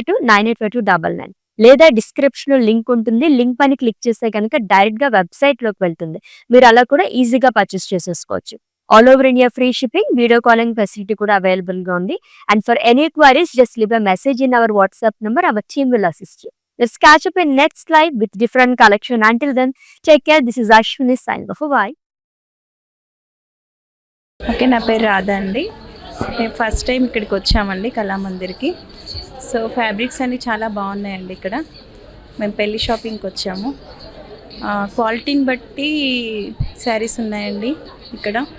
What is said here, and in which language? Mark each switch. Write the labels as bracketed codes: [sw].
[te] 9852985299 లేదా డిస్క్రిప్షన్ లో లింక్ ఉంటుంది. లింక్ పైన క్లిక్ చేస్తే కనుక డైరెక్ట్ గా వెబ్సైట్ లోకి వెళ్తుంది. మీరు అలా కూడా ఈజీగా పర్చేస్ చేసేసుకోవచ్చు. All over India free shipping, video calling facility కూడా అవైలబుల్ గా ఉంది. [en] And for any queries just leave a message in our WhatsApp number. Our team will assist you. Let's catch up in next live with different collection. Until then, take care. This is Ashwini signing off. Bye. [te] Okay, నా పేరు రాధా అండి. మేము first time ఇక్కడికి వచ్చామండి కళామందిర్కి. So fabrics అన్నీ చాలా బాగున్నాయండి ఇక్కడ. మేము పెళ్లి షాపింగ్కి వచ్చాము. క్వాలిటీని బట్టి శారీస్ ఉన్నాయండి ఇక్కడ.